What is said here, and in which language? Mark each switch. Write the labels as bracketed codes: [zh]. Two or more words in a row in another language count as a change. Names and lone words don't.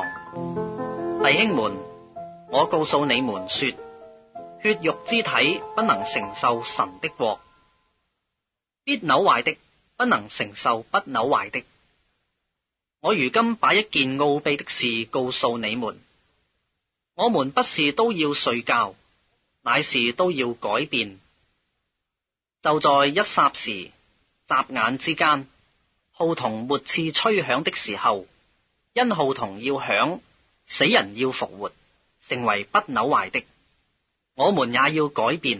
[zh] 弟兄們，我告訴你們說，血肉之體不能承受神的國，必朽壞的不能承受不朽壞的。我如今把一件奧秘的事告訴你們，我們不是都要睡覺，乃是都要改變。就在一霎時，眨眼之間，號筒末次吹響的時候，因號筒要響，死人要復活，成為不朽壞的，我們也要改變。